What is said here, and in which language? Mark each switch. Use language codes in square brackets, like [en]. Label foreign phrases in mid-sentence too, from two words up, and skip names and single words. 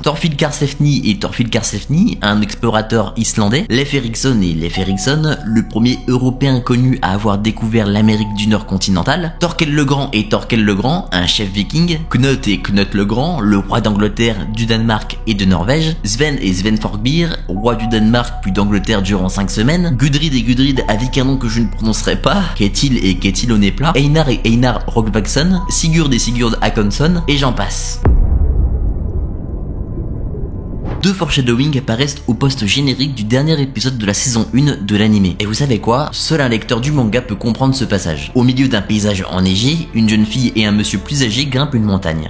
[fr] Thorfinn Karlsefni et Thorfinn Karlsefni, un explorateur islandais, Leif Erikson et Leif Erikson, le premier européen connu à avoir découvert l'Amérique du Nord continentale, Thorkel le Grand et Thorkel le Grand, un chef viking, Knut et Knut le Grand, le roi d'Angleterre, du Danemark et de Norvège, Sven et Sven Forkbeer, roi du Danemark puis d'Angleterre durant 5 semaines, Gudrid et Gudrid avec un nom que je ne prononcerai pas, Ketil et Ketil Onepla, Einar et Einar Rogbaksson, Sigurd et Sigurd Hakonsson, et j'en passe. Deux foreshadowing apparaissent au post générique du dernier épisode de la saison 1 de l'anime. Et vous savez quoi? Seul un lecteur du manga peut comprendre ce passage. Au milieu d'un paysage enneigé, une jeune fille et un monsieur plus âgé grimpent une montagne.